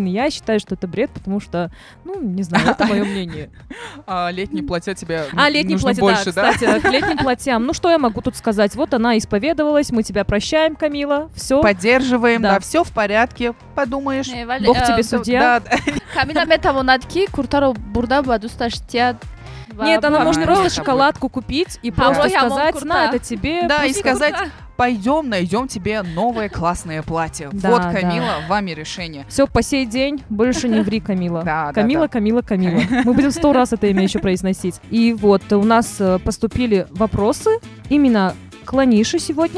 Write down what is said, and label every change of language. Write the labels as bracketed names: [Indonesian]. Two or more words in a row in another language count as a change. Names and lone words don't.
[Russian] Я считаю, что это бред, потому что, ну, не знаю, это мое мнение. Летние платья тебе Летние нужно платья, больше, да? Кстати, к летним платьям. Ну, что я могу тут сказать? Вот она исповедовалась, мы тебя прощаем, Камила, все. Поддерживаем, Да. да, все в порядке, подумаешь. Бог тебе судья. Да, [Tajik] Камила метавонад ки куртаро бурда ба дусташ тиад. [Russian] Нет, она может Правильно. просто шоколадку купить и просто Ой, а сказать, [Tajik] мон [Russian] на, [Tajik] курта. [Russian] это тебе. Да, и пусть сказать, [Tajik] курта». [Russian] пойдем, найдем тебе новое классное платье. Да, Вот, да. Камила, вами решение. Все, по сей день больше не ври, Камила. Да, Камила, да. Камила, Камила. Мы будем 100 раз это имя еще произносить. И вот у нас поступили вопросы именно к Ланише сегодня.